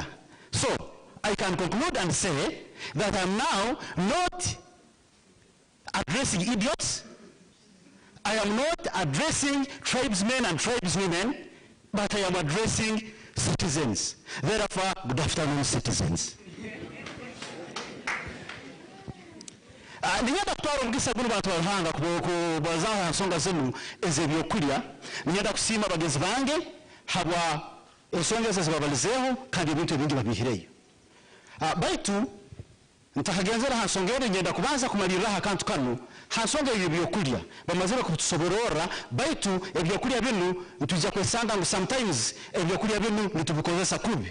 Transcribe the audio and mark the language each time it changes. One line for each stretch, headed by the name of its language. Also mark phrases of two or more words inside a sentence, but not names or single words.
English: So I can conclude and say that I'm now not addressing idiots. I am not addressing tribesmen and tribeswomen, but I am addressing citizens. Therefore, good afternoon, citizens.
Tooro: Niyenda kutwara omugisa guno bantu bahanga kubazaho ensonga zinu ez'ebyokulya. Niyenda kusiima abagenzi bange habwa ensonga ezo zibabalizeho kandi ebintu ebingi babihireyo. Baitu ntakagenzera hansonga eri ngenda kubanza kumaliriraho akantu kanu hansonga ebyokulya bamazire kutusoborora baitu ebyokulya binu ntujja kwesanga ngo sometimes ebyokulya binu nitubikozesa kubi.